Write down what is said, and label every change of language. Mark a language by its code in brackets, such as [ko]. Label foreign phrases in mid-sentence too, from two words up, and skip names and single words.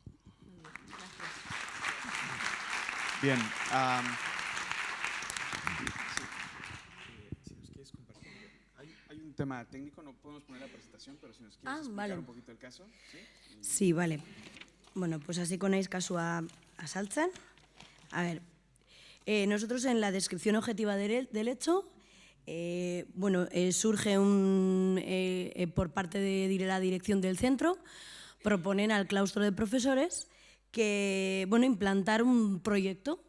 [es] Bien. Hay un tema técnico, no podemos poner la presentación, pero si nos quieres explicar un poquito el caso. Sí, vale. Bueno, pues así konéis [eu] kasua azaltzen. [es] A ver, nosotros en la descripción objetiva del hecho, surge por parte de la dirección del centro, proponen al claustro de profesores que, implantar un proyecto.